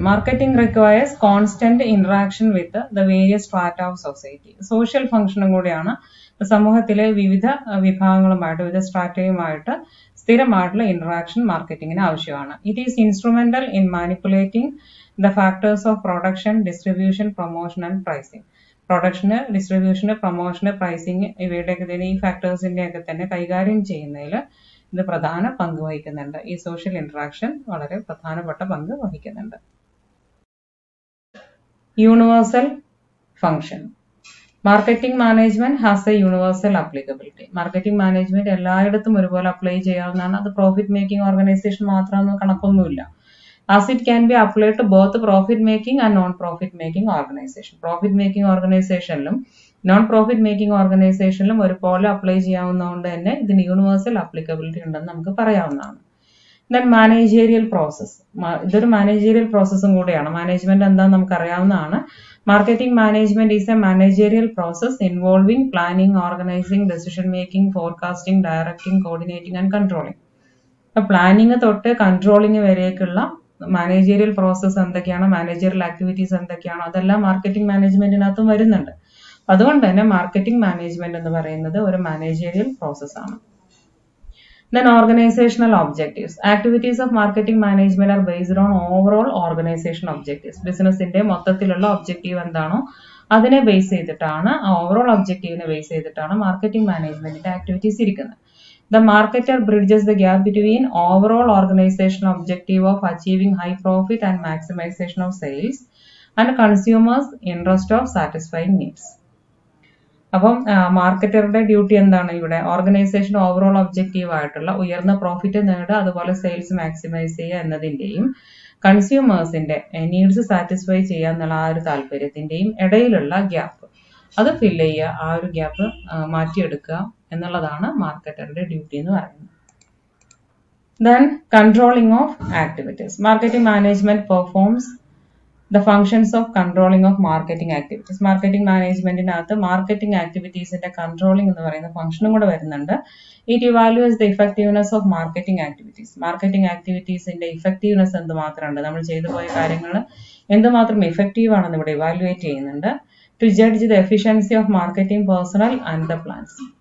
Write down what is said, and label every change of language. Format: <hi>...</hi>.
<en>Marketing requires constant interaction with the various strata of society.</en> <ml>Social function കൂടിയാണ് സമൂഹത്തിലെ വിവിധ വിഭാഗങ്ങളുമായിട്ട്, വിവിധ സ്ട്രാറ്റയുമായിട്ട് സ്ഥിരമായിട്ടുള്ള ഇന്ററാക്ഷൻ മാർക്കറ്റിംഗിന് ആവശ്യമാണ്.</ml> <en>It is instrumental in manipulating the factors of production, distribution, promotion and pricing.</en> <ml>Production, ഡിസ്ട്രിബ്യൂഷന്, പ്രൊമോഷന്, pricing ഇവയുടെയൊക്കെ തന്നെ ഈ ഫാക്ടേഴ്സിന്റെ ഒക്കെ തന്നെ കൈകാര്യം ചെയ്യുന്നതിൽ ഇത് പ്രധാന പങ്ക് വഹിക്കുന്നുണ്ട്. ഈ സോഷ്യൽ ഇന്ററാക്ഷൻ വളരെ പ്രധാനപ്പെട്ട പങ്ക് വഹിക്കുന്നുണ്ട്.</ml> <en>Universal function. Marketing management has a universal applicability.</en> <ml>Marketing management എല്ലായിടത്തും ഒരുപോലെ അപ്ലൈ ചെയ്യാവുന്നതാണ്. അത് profit making organisation മാത്രമെന്ന് കണക്കൊന്നുമില്ല.</ml> <en>As it can be applied to both profit making and non-profit making organization. Profit making organizationലും</en> <ml>non profit making ഓർഗനൈസേഷനിലും ഒരുപോലെ apply ചെയ്യാവുന്നതുകൊണ്ട് തന്നെ ഇതിന് universal applicability ഉണ്ടെന്ന് നമുക്ക് പറയാവുന്നതാണ്.</ml> <en>Then managerial process.</en> <ml>ഇതൊരു മാനേജീരിയൽ പ്രോസസ്സും കൂടിയാണ്. മാനേജ്മെന്റ് എന്താണെന്ന് നമുക്ക് അറിയാവുന്നതാണ്.</ml> <en>Marketing management is a managerial process involving planning, organizing, decision making, forecasting, directing, coordinating and controlling.</en> <ml>Planning തൊട്ട് കൺട്രോളിംഗ് വരേക്കുള്ള മാനേജീരിയൽ പ്രോസസ് എന്തൊക്കെയാണ്, മാനേജീരിയൽ ആക്ടിവിറ്റീസ് എന്തൊക്കെയാണോ അതെല്ലാം മാർക്കറ്റിംഗ് മാനേജ്മെന്റിനകത്തും വരുന്നുണ്ട്. അതുകൊണ്ട് തന്നെ മാർക്കറ്റിംഗ് മാനേജ്മെന്റ് എന്ന് പറയുന്നത് ഒരു മാനേജീരിയൽ പ്രോസസ് ആണ്.</ml> <en>Then organizational objectives. Activities of marketing management are based on overall organization objectives.</en> <ml>ബിസിനസിന്റെ മൊത്തത്തിലുള്ള ഒബ്ജക്റ്റീവ് എന്താണോ അതിനെ ബേസ് ചെയ്തിട്ടാണ്, ഓവറോൾ ഒബ്ജക്റ്റീവിനെ ബേസ് ചെയ്തിട്ടാണ് മാർക്കറ്റിംഗ് മാനേജ്മെന്റിന്റെ ആക്ടിവിറ്റീസ് ഇരിക്കുന്നത്.</ml> <en>The marketer bridges the gap between overall organizational objective of achieving high profit and maximization of sales and consumers' interest of satisfying needs.</en> <ml>അപ്പം മാർക്കറ്ററുടെ duty എന്താണ് ഇവിടെ? ഓർഗനൈസേഷൻ ഓവറോൾ ഒബ്ജക്റ്റീവ് ആയിട്ടുള്ള ഉയർന്ന profit നേടുക, അതുപോലെ സെയിൽസ് മാക്സിമൈസ് ചെയ്യുക എന്നതിന്റെയും കൺസ്യൂമേഴ്സിന്റെ needs satisfy ചെയ്യുക എന്നുള്ള ആ ഒരു താല്പര്യത്തിന്റെയും ഇടയിലുള്ള ഗ്യാപ്പ് അത് ഫില്ല് ചെയ്യുക, ആ ഒരു ഗ്യാപ്പ് മാറ്റിയെടുക്കുക എന്നുള്ളതാണ് മാർക്കറ്ററുടെ ഡ്യൂട്ടി എന്ന് പറയുന്നത്.</ml> <en>Then controlling of activities. Marketing management performs the functions of controlling of marketing activities.</en> <ml>Marketing മാനേജ്മെന്റിനകത്ത് marketing ആക്ടിവിറ്റീസിന്റെ controlling എന്ന് പറയുന്ന ഫംഗ്ഷനും കൂടെ വരുന്നുണ്ട്.</ml> <en>It evaluates the effectiveness of marketing activities.</en> <ml>Marketing ആക്ടിവിറ്റീസിന്റെ effectiveness എന്തുമാത്രമുണ്ട്, നമ്മൾ ചെയ്തു പോയ കാര്യങ്ങൾ എന്തുമാത്രം ഇഫക്റ്റീവ് ആണെന്ന് ഇവിടെ ഇവാലുവേറ്റ് ചെയ്യുന്നുണ്ട്.</ml> <en>To judge the efficiency of marketing personnel and the plans.</en>